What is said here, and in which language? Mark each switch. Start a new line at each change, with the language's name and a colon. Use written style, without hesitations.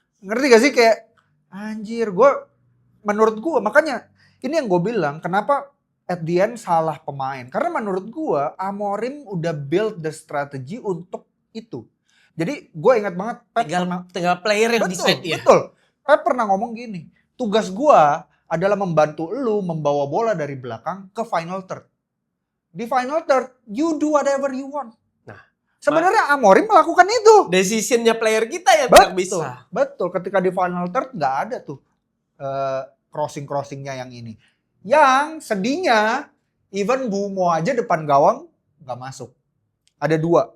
Indonesian: Ngerti gak sih kayak anjir menurut gue makanya ini yang gue bilang kenapa
English: at the end
Indonesian: salah pemain. Karena menurut gue Amorim udah
English: build the strategy
Indonesian: untuk itu. Jadi gue ingat banget Pep Tinggal player yang decide ya. Betul. Pep pernah ngomong gini, tugas gue adalah membantu lu membawa bola dari belakang ke final third.
English: Di final third, you do whatever you want.
Indonesian: Nah, sebenarnya Amorim melakukan itu. Decisionnya player kita yang tidak bisa. Betul. Ketika di final third nggak ada tuh crossingnya yang ini. Yang sedihnya, even Bumo aja depan gawang nggak masuk. Ada 2.